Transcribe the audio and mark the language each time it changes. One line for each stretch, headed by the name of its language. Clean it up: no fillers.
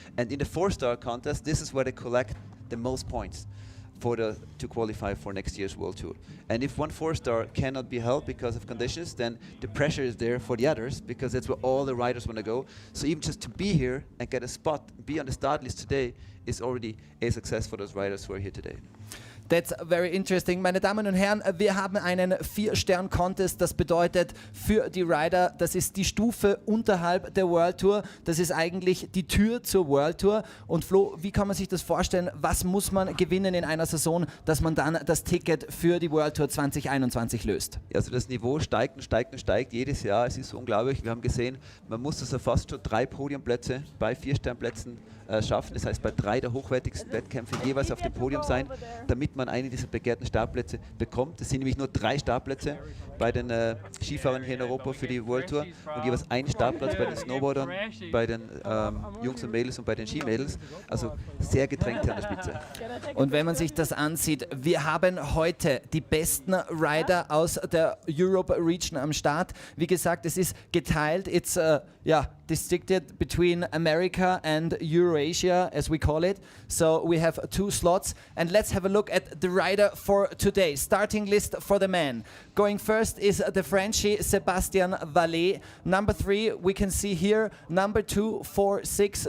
English: And in the 4-star contest, this is where they collect the most points to qualify for next year's World Tour. And if one 4-star cannot be held because of conditions, then the pressure is there for the others, because that's where all the riders want to go. So even just to be here and get a spot, be on the start list today, is already a success for those riders who are here today. That's very interesting.
German: Meine Damen und Herren, wir haben einen 4-Stern-Contest. Das bedeutet für die Rider, das ist die Stufe unterhalb der World Tour. Das ist eigentlich die Tür zur World Tour. Und Flo, wie kann man sich das vorstellen? Was muss man gewinnen in einer Saison, dass man dann das Ticket für die World Tour 2021 löst? Also das Niveau steigt und steigt und steigt jedes Jahr. Es ist so unglaublich. Wir haben gesehen, man muss also fast schon 3 Podiumplätze bei 4-Sternplätzen schaffen. Das heißt, bei 3 der hochwertigsten Wettkämpfe jeweils auf dem Podium sein, damit man einen dieser begehrten Startplätze bekommt. Es sind nämlich nur 3 Startplätze bei den Skifahrern hier in Europa für die World Tour und jeweils ein Startplatz bei den Snowboardern, bei den Jungs und Mädels und bei den Skimädels. Also sehr gedrängt hier an der Spitze. Und wenn man sich das ansieht, wir haben heute die besten Rider aus der Europe Region am Start. Wie gesagt, es ist geteilt.
English: It's districted between America and Eurasia, as we call it. So we have 2 slots, and let's have a look at the rider for today. Starting list for the men. Going first is the Frenchie Sebastian Varley. Number 3 we can see here. Number 2, 4, 6.